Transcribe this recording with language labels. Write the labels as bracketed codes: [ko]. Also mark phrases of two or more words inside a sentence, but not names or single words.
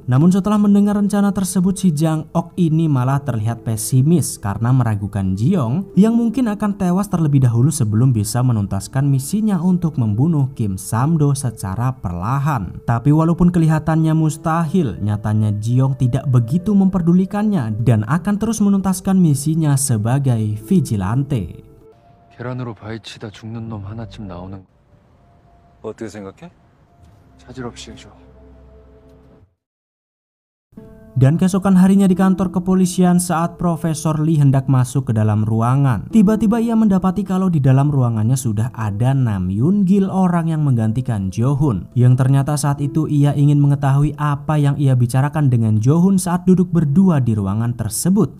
[id] Namun setelah mendengar rencana tersebut, si Jang Ok ini malah terlihat pesimis karena meragukan Jiong yang mungkin akan tewas terlebih dahulu sebelum bisa menuntaskan misinya untuk membunuh Kim Sam-do secara perlahan. Tapi walaupun kelihatannya mustahil, nyatanya Jiong tidak begitu memperdulikannya dan akan terus menuntaskan misinya sebagai vigilante. [ko] 계란으로 바위치다 죽는 놈 하나쯤 나오는 거 어떻게 생각해? 차질 없이 해줘. [id] Dan keesokan harinya di kantor kepolisian saat Profesor Lee hendak masuk ke dalam ruangan, tiba-tiba ia mendapati kalau di dalam ruangannya sudah ada Nam Yoon Gil, orang yang menggantikan Jo-hun. Yang ternyata saat itu ia ingin mengetahui apa yang ia bicarakan dengan Jo-hun saat duduk berdua di ruangan tersebut.